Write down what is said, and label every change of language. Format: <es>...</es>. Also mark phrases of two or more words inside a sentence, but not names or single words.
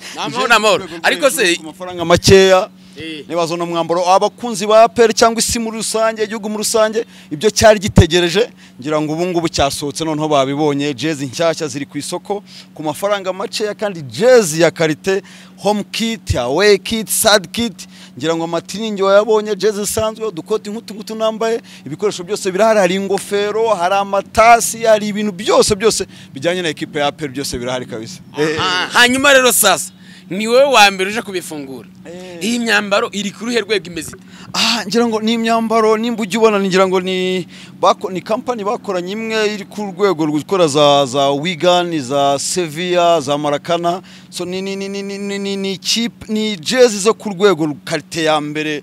<rw>namahoro ariko se ku mafaranga makeya nibazo no mwambaro abakunzi ba APR cyangwa isi muri rusange igihugu muri rusange ibyo cyari gitegereje, ngira ngo ubu ngubu cyasohotse noneho babibonye. Jezi nshyashya ziri ku isoko ku mafaranga makeya kandi jezi ya karite,</rw> <en>home kit, away kit, sad kit,</en> <rw>ngira ngo amatiningi wayabonye, jezi sanzwe, dukoti nk'utu nambaye, ibikoresho byose birahari, hari ingofero, hari amatasi, hari ibintu byose bijyanye na equipe ya APR byose birahari kabisa. Hanyuma rero sasa ni wewe wa mbere uje kubifungura. Iyi myambaro iri ku ruhe rwego imeze? Ngira ngo ni imyambaro nimba ujye ubona, ngira ngo ni company bakoranye imwe iri ku rwego rw'ikora za Wigan, za Sevilla, za Maracana. So ni cheap, ni jezi zo ku rwego karite ya mbere.</rw>